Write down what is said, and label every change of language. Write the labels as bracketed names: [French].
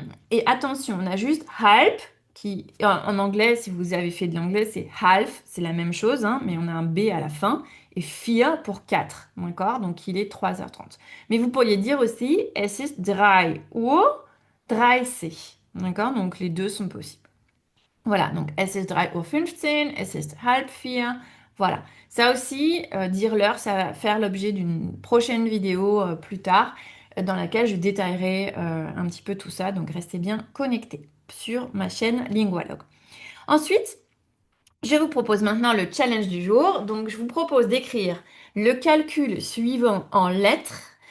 [French] Et attention, on a juste halb, qui en anglais, si vous avez fait de l'anglais, c'est half, c'est la même chose, hein, mais on a un B à la fin, et vier pour 4, d'accord? Donc il est 3h30. Mais vous pourriez dire aussi, [German] es ist 3:30, [French] d'accord? Donc les deux sont possibles. Voilà, donc [German] es ist 3:15, es ist halb vier. [French] Voilà, ça aussi, dire l'heure, ça va faire l'objet d'une prochaine vidéo plus tard dans laquelle je détaillerai un petit peu tout ça. Donc restez bien connectés sur ma chaîne Lingualog. Ensuite, je vous propose maintenant le challenge du jour. Donc je vous propose d'écrire le calcul suivant en lettres